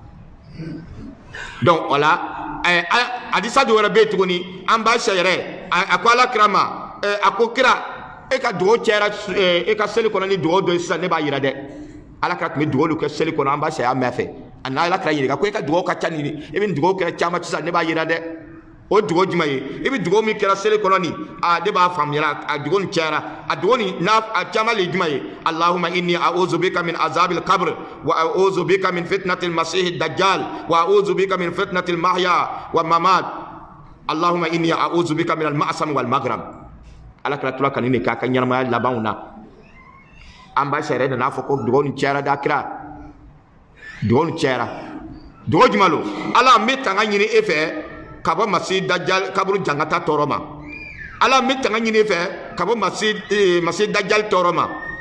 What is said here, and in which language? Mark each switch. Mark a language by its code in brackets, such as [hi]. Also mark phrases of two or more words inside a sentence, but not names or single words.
[bm] donc wala hadisa do wɛrɛ bɛ yen tuguni an b'a sɛ a ko ala kira ma a ko kira e ka dugawu cɛra e ka seli kɔnɔ ni dugawu dɔ ye sisan ne b'a yira dɛ ala kira tun bɛ dugawu kɛ seli kɔnɔ an b'a sɛ a mɛn fɛ a n'a ala kira ɲininka ko e ka dugawu ka ca nin e bɛ dugawu kɛra caman sisan ne b'a yira dɛ o dugawu jumɛn ye i bɛ dugawu min kɛra seli kɔnɔ nin ne b'a faamuyara a dugawu nin cɛra a dugawu nin n'a a caman le ye jumɛn ye [ar] اللهم إني أعوذ بك من عذاب القبر وأعوذ بك من فتنة المسيح الدجال وأعوذ بك من فتنة المحيا والممات اللهم إني أعوذ بك من المأثم والمغرب [bm] ala kira tura kanini ka ka ɲɛnamaya labanw na an b'a sɛ yɛrɛ n'a fɔ ko dugawu nin cɛra da kira dugawu nin cɛra dugawu jumɛn lo ala n bɛ tanga ɲini e fɛ ka bɔ masi dajjal kaburu jangata tɔɔrɔ ma ala n bɛ tanga ɲini e fɛ ka bɔ masi dajjal tɔɔrɔ ma ala